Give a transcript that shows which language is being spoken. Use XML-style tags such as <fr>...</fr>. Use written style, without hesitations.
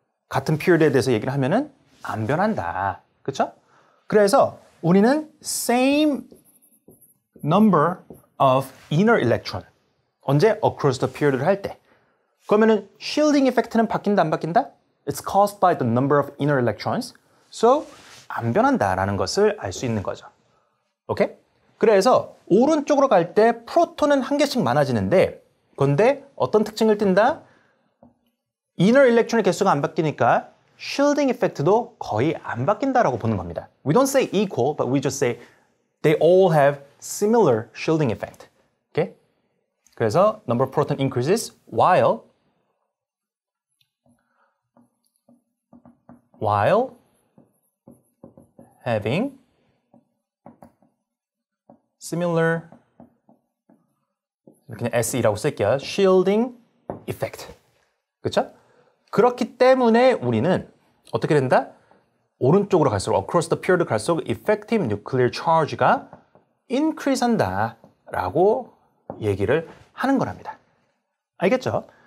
<ko>같은 피리드에 대해서 얘기를 하면은 안 변한다. 그렇죠? 그래서 우리는</ko> <en>same number of inner electron,</en> <ko>언제?</ko> <en>across the period를 할 때.</en> <ko>그러면은</ko> <en>shielding effect는</en> <ko>바뀐다, 안 바뀐다?</ko> <en>It's caused by the number of inner electrons.</en> <ko>So 안 변한다라는 것을 알 수 있는 거죠. 오케이? 그래서 오른쪽으로 갈 때 프로톤은 한 개씩 많아지는데 그런데 어떤 특징을 띈다? inner electron의 개수가 안 바뀌니까 shielding effect도 거의 안 바뀐다라고 보는 겁니다.</ko> <en>We don't say equal, but we just say they all have similar shielding effect. Okay?</en> <ko>그래서</ko> <en>number of proton increases while having similar</en> <ko>그냥 SE라고 쓸게요.</ko> <en>shielding effect.</en> <ko>그렇죠? 그렇기 때문에 우리는 어떻게 된다? 오른쪽으로 갈수록</ko> <en>across the period</en> <ko>갈수록 effective nuclear charge가 increase 한다라고 얘기를 하는 거랍니다. 알겠죠?</ko>